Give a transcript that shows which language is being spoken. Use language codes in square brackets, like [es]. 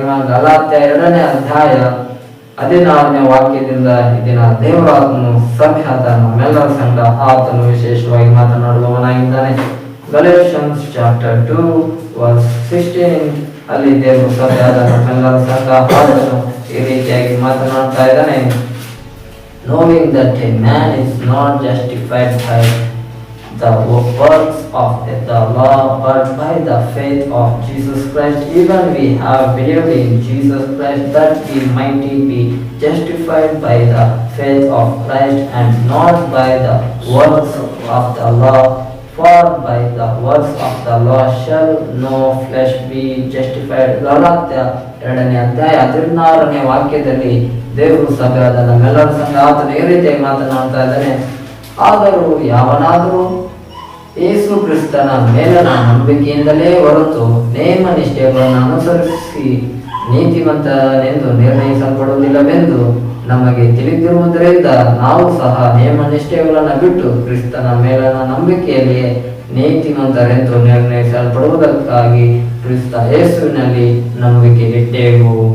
[kn] ಗಲಾತ್ಯ 2ನೇ ಅಧ್ಯಾಯ 16ನೇ ವಾಕ್ಯದಿಂದ ಇದನ್ನ ದೇವರಾತ್ಮನು ಸಭೆ ಆದ ನಮ್ಮೆಲ್ಲರ ಸಂಘ ಆತನು ವಿಶೇಷವಾಗಿ ಮಾತನಾಡುವವನಾಗಿದ್ದಾನೆ. ಗಲೇಷಿಯನ್ಸ್ ಚಾಪ್ಟರ್ 2 ವರ್ಸ್ 16 ಅಲ್ಲಿ ದೇವರು ಸಭೆ ಆದ ನಮ್ಮೆಲ್ಲರ ಸಂಘ ಆತನು ಈ ರೀತಿಯಾಗಿ ಮಾತನಾಡ್ತಾ ಇದ್ದಾನೆ. [en] Knowing that a man is not justified by the works of the law, but by the faith of Jesus Christ, even we have believed in Jesus Christ, that we might be justified by the faith of Christ and not by the works of the law. For by the works of the law shall no flesh be justified. [kn] Galatia 2ನೇ ಅಧ್ಯಾಯ 16ನೇ ವಾಕ್ಯದಲ್ಲಿ ದೇವರು ಸಭೆಯಾದ ನಮ್ಮೆಲ್ಲರ ಸಂಘ ಆತನು ಈ ರೀತಿಯಾಗಿ ಮಾತನಾಡ್ತಾ ಇದ್ದಾನೆ. ಆದರೂ ಯಾವನಾದರೂ ಯೇಸು ಕ್ರಿಸ್ತನ ಮೇಲನ ನಂಬಿಕೆಯಿಂದಲೇ ಹೊರತು ನೇಮ ನಿಷ್ಠೆಗಳನ್ನು ಅನುಸರಿಸಿ ನೀತಿವಂತನೆಂದು ನಿರ್ಣಯಿಸಲ್ಪಡುವುದಿಲ್ಲವೆಂದು ನಮಗೆ ತಿಳಿದಿರುವುದರಿಂದ ನಾವು ಸಹ ನೇಮ ನಿಷ್ಠೆಗಳನ್ನು ಬಿಟ್ಟು ಕ್ರಿಸ್ತನ ಮೇಲನ ನಂಬಿಕೆಯಲ್ಲಿಯೇ ನೀತಿವಂತರೆಂದು ನಿರ್ಣಯಿಸಲ್ಪಡುವುದಕ್ಕಾಗಿ ಕ್ರಿಸ್ತ ಯೇಸುವಿನಲ್ಲಿ ನಂಬಿಕೆ ಇಟ್ಟೆವು.